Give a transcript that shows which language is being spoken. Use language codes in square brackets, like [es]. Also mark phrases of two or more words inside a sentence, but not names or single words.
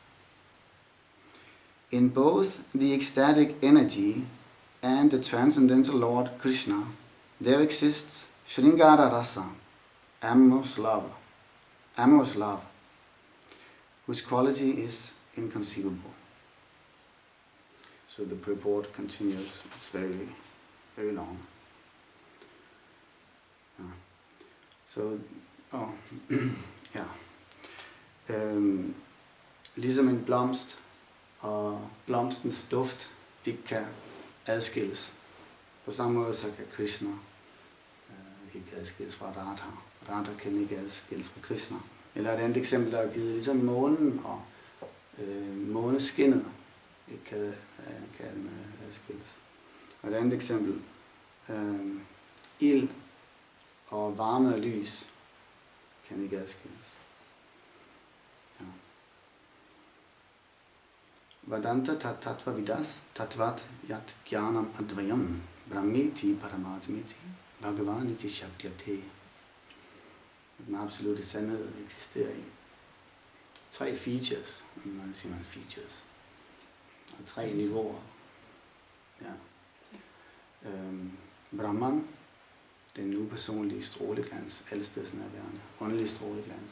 [en] In both the ecstatic energy and the transcendental Lord Krishna, there exists Sringara Rasa, amorous love, whose quality is inconceivable. So the purport continues. It's very, very long. [da] Ligesom en blomst og blomstens duft ikke kan adskilles. På samme måde så kan Krishna ikke adskilles fra Radha. Radha kan ikke adskilles fra Krishna. Eller et andet eksempel, der er givet, ligesom månen og måneskinnet ikke kan adskilles. Og et andet eksempel, ild og varme og lys kan ikke adskilles. Ja. [sa] Vedanta tattva vidas tattvat yat jnanam advayam brahmeti paramatmeti bhagavaniti shaktyate. [da] Den absolute sandhed eksisterer i tre features, man siger man features, og tre niveauer. Ja. Brahman, den upersonlige stråleglans, allestedsnærværende, åndelige stråleglans.